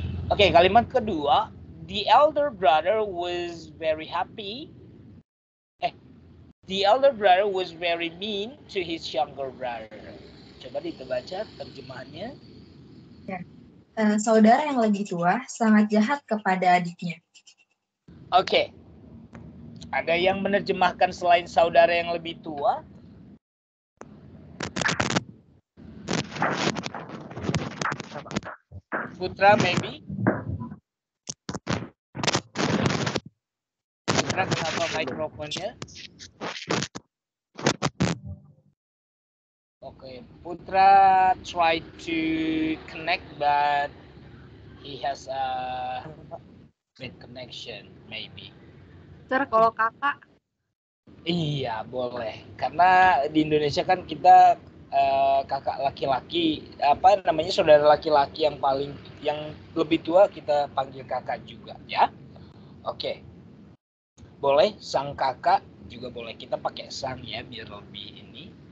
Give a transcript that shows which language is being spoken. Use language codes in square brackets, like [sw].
[id] Oke, kalimat kedua, [en] the elder brother was very happy. The elder brother was very mean to his younger brother. [id] Coba baca terjemahannya. Ya. Saudara yang lebih tua sangat jahat kepada adiknya. Oke. Ada yang menerjemahkan selain saudara yang lebih tua? [en] Putra, maybe? [id] Putra, kenapa mikrofonnya? [en] Okay, Putra tried to connect, but he has a bad connection, maybe. [id] Sir, kalau kakak? Iya, boleh. Karena di Indonesia kan kita kakak laki-laki, saudara laki-laki yang lebih tua kita panggil kakak juga, ya. Oke. Boleh sang kakak juga boleh, kita pakai sang ya biar lebih ini.